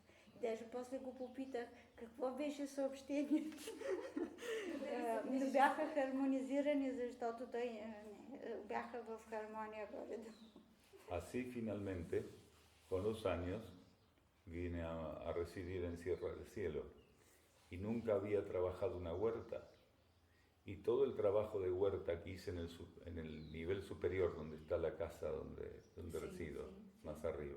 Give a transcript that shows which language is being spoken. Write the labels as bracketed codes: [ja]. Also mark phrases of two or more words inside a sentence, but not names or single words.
[bg] Даже после го попитах какво беше съобщението. Не бяха хармонизирани, защото той бяха в хармония горе-долу. [es] Así finalmente, con los años, vine a residir en Sierra del Cielo y nunca había trabajado una huerta. Y todo el trabajo de huerta que hice en el nivel superior, donde está la casa donde resido, más arriba.